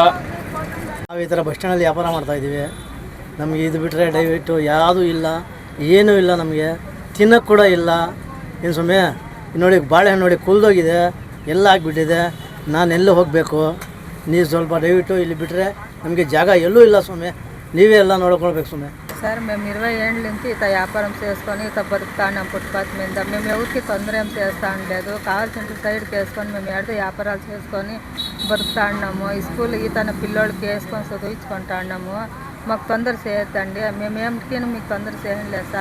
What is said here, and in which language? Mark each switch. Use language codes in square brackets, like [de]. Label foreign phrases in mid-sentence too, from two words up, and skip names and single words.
[kn] ನಾವು ಈ ಥರ ಬಸ್ ಸ್ಟ್ಯಾಂಡಲ್ಲಿ ವ್ಯಾಪಾರ ಮಾಡ್ತಾಯಿದ್ದೀವಿ. ನಮಗೆ ಇದು ಬಿಟ್ಟರೆ ದಯವಿಟ್ಟು ಯಾವುದೂ ಇಲ್ಲ, ಏನೂ ಇಲ್ಲ. ನಮಗೆ ತಿನ್ನೋಕ್ಕೆ ಕೂಡ ಇಲ್ಲ. ಏನು ಸುಮ್ಮನೆ ನೋಡಿ, ಬಾಳೆಹಣ್ಣು ನೋಡಿ ಕುಲ್ದೋಗಿದೆ, ಎಲ್ಲ ಆಗಿಬಿಟ್ಟಿದೆ. ನಾನೆಲ್ಲೂ ಹೋಗಬೇಕು, ನೀವು ಸ್ವಲ್ಪ ದಯವಿಟ್ಟು ಇಲ್ಲಿ ಬಿಟ್ಟರೆ ನಮಗೆ [te] జాగా ఎల్లూ [kn] ಇಲ್ಲ. [te] స్వామి నీవే [kn] ಎಲ್ಲ ನೋಡ್ಕೊಳ್ಬೇಕು స్వామి. [te] సార్ మేము 20 ఏళ్ళ నుంచి ఇత వ్యాపారం చేసుకొని ఇత బతుకుతాం ఫుట్పాత్ మీద. మేము ఎవరికి తొందర ఏం చేస్తా ఉండలేదు. కావాల్సిన సైడ్కి వేసుకొని మేము ఎడ వ్యాపారాలు చేసుకొని బతుకుతా ఉన్నాము. ఈ స్కూల్ తన పిల్లోళ్ళకి వేసుకొని చదివించుకుంటా ఉన్నాము. మాకు తొందర చేయొద్దండి. మేము ఏమిటికి మీకు తొందర చేయలేదు సార్.